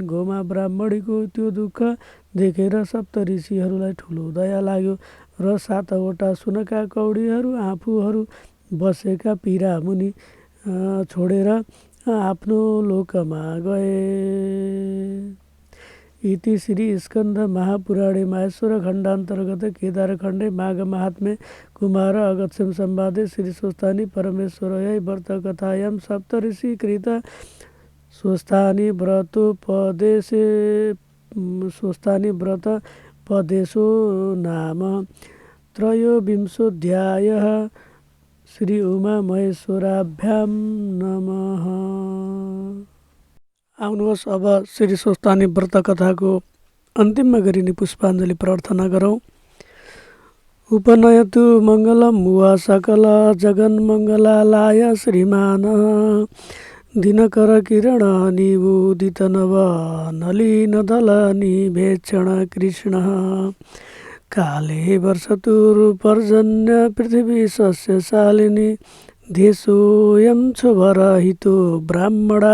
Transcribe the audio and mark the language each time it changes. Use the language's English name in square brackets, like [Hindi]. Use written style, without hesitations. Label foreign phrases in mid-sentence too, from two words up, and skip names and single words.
[Nepali] गोमा ब्राह्मणीको त्यो दुःख देखेर सप्त ऋषिहरूलाई ठुलो दया लाग्यो र 7वटा सुनका कौडीहरू आफूहरू बसेका पीरा मुनि छोडेर आफ्नो लोकमा गए। [Sanskrit] इति श्री स्कन्द महापुराणे माहेश्वर खण्डान्तर्गत केदारखण्डे माघ महात्म्ये कुमार अगस्त्यं संवादे श्री स्वस्थानी परमेश्वरयै व्रतकथायां सप्तऋषि कृत स्वस्थानी व्रतोपदेशे स्वस्थानी व्रतोपदेशो नाम त्रयोविंशोऽध्यायः। श्री उमा महेश्वराभ्यां नमः। [Nepali] आउनुहोस् अब श्री स्वस्थानी व्रत कथाको अन्तिममा गरिने पुष्पाञ्जली प्रार्थना गरौँ। [Sanskrit] उपनयतु मङ्गलम वा सकल जगन्मङ्गलाय श्रीमान दिनकर किरण निबोधित नव नलिन दल निभेक्षण कृष्ण काले वर्षतुर्पर्जन्य पृथिवी सस्यशालिनी देशोऽयं क्षुभरहितो ब्राह्मणा